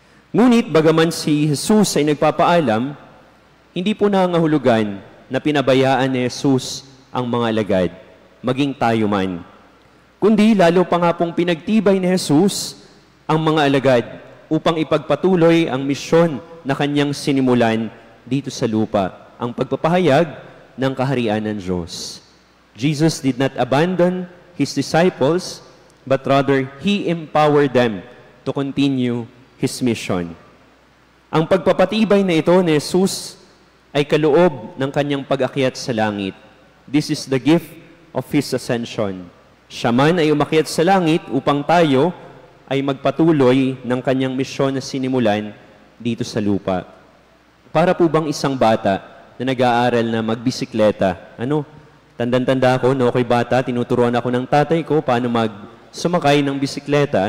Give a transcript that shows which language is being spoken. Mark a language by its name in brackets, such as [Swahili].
[Filipino] Ngunit bagaman si Jesus ay nagpapaalam, hindi po nangangahulugan na pinabayaan ni Jesus ang mga alagad, maging tayo man. Kundi lalo pa nga pong pinagtibay ni Jesus ang mga alagad upang ipagpatuloy ang misyon na kanyang sinimulan dito sa lupa, ang pagpapahayag ng kaharian ng Diyos. [English] Jesus did not abandon His disciples, but rather He empowered them to continue His mission. [Filipino] Ang pagpapatibay na ito ni Jesus ay kaloob ng kanyang pag-akyat sa langit. [English] This is the gift of His ascension. [Filipino] Siya man ay umakyat sa langit upang tayo ay magpatuloy ng kanyang misyon na sinimulan dito sa lupa. Para po bang isang bata na nag-aaral na magbisikleta? Tandang-tanda ako, ako'y bata, tinuturuan ako ng tatay ko paano sumakay ng bisikleta.